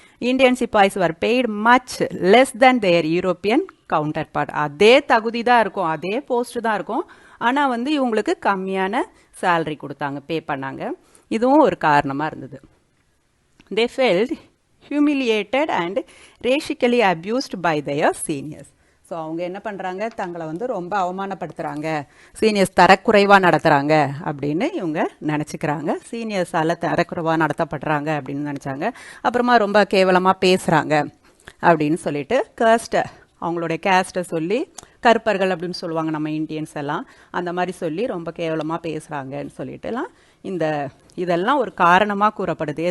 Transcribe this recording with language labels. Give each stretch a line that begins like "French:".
English: Indian sepoys were paid much less than their European counterpart.
Tamil: அதே தகுதி தான் இருக்கும், அதே போஸ்ட் தான் இருக்கும், ஆனால் வந்து இவங்களுக்கு கம்மியான சேலரி கொடுத்தாங்க, பே பண்ணாங்க. இதுவும் ஒரு காரணமாக இருந்தது.
English: They felt humiliated and racially abused by their seniors.
Tamil: So அவங்க என்ன பண்ணுறாங்க, தங்களை வந்து ரொம்ப அவமானப்படுத்துகிறாங்க, சீனியர்ஸ் தரக்குறைவாக நடத்துகிறாங்க அப்படின்னு இவங்க நினச்சிக்கிறாங்க. சீனியர்ஸால் தரக்குறைவாக நடத்தப்படுறாங்க அப்படின்னு நினச்சாங்க. அப்புறமா ரொம்ப கேவலமாக பேசுகிறாங்க அப்படின்னு சொல்லிட்டு அவங்களுடைய கேஸ்ட்டை சொல்லி, கருப்பர்கள் அப்படின்னு சொல்லுவாங்க நம்ம இந்தியன்ஸ் எல்லாம், அந்த மாதிரி சொல்லி ரொம்ப கேவலமாக பேசுகிறாங்கன்னு சொல்லிட்டுலாம் இதெல்லாம் ஒரு காரணமாக கூறப்படுது.